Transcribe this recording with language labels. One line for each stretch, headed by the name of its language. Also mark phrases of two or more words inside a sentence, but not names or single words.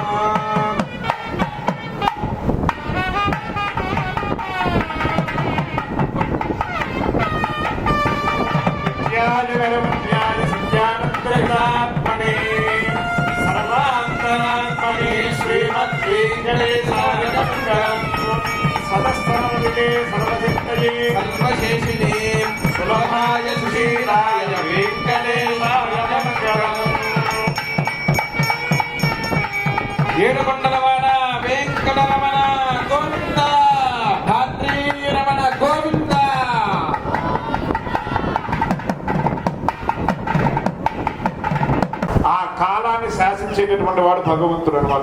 Sanskrit: सत्यात्मने सर्वान्तरात्मने श्रीमद्वेङ्कटेशाय सदस्तमविदे सर्वसिद्धये सर्वशेषिणे सुलभाय सुशीलाय वेङ्कटेशाय नमः.
Telugu: ఏడుకొండలవాడ వెంకటరమణ గోవింద, భాద్రీ రమణ గోవింద. ఆ కాలాన్ని శాసించేటటువంటి వాడు భగవంతుడు అనమాట.